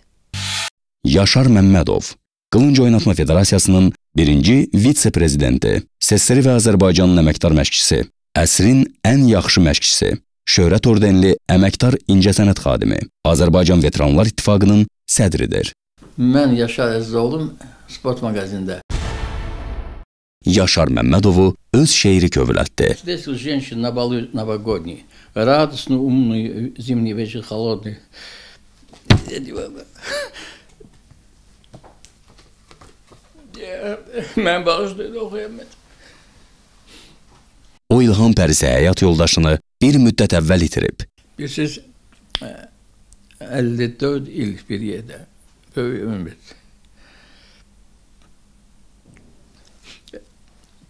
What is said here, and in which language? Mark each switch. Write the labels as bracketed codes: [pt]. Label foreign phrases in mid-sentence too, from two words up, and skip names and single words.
[az] Yaşar Məmmədov, Qılınc Oynatma Federasiyasının 1-ci vitse-prezidenti, SSR və Azərbaycanın əməkdar məşqçisi, əsrin ən yaxşı məşqçisi, şöhrət ordenli əməkdar incəsənət xadimi, Azərbaycan Veteranlar İttifaqının sədridir. Mən Yaşar Əzizoğlu, Sport Maqazində. Yaşar Məmmədovu öz şeiri kövrəltdi. [ru] Здесь женщин новогодний, радостный, умный, зимний вечер холодный. [az] Mən bağışlayın oxuyamadım. O ilham pərisi həyat yoldaşını bir müddət əvvəl itirib. Bilirsiniz, 54 il bir yerdə, böyük ümid.